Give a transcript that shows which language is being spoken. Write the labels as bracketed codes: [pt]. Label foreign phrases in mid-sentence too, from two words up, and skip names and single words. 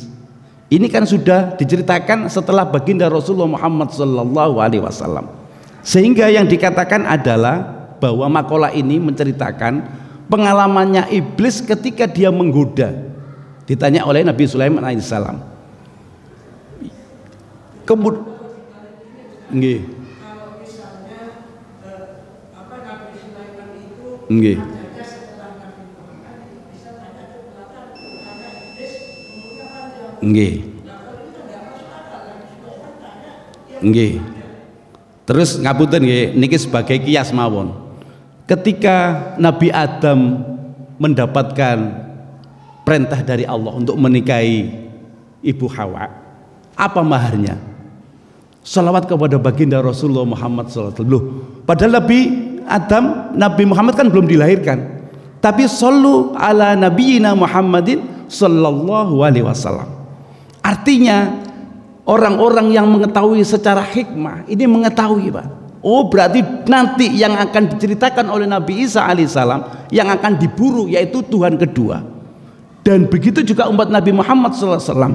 [id] Ini kan sudah diceritakan setelah baginda Rasulullah Muhammad SAW. Sehingga yang dikatakan adalah bahwa makalah ini menceritakan pengalamannya iblis ketika dia menggoda, ditanya oleh Nabi Sulaiman alaihissalam. Kemudian nggih. Nggih. Nggih. Nggih. [jv] Terus ngapunten nggih, niki sebagai kias mawon. [id] Ketika Nabi Adam mendapatkan perintah dari Allah untuk menikahi Ibu Hawa, apa maharnya? Salawat kepada baginda Rasulullah Muhammad SAW. Padahal Nabi Muhammad kan belum dilahirkan, tapi [ar] صلوا على نبينا محمد صلى الله عليه وسلم. [id] Artinya orang-orang yang mengetahui secara hikmah ini mengetahui Pak. Oh berarti nanti yang akan diceritakan oleh Nabi Isa alaihissalam yang akan diburu yaitu Tuhan kedua. Dan begitu juga umat Nabi Muhammad SAW.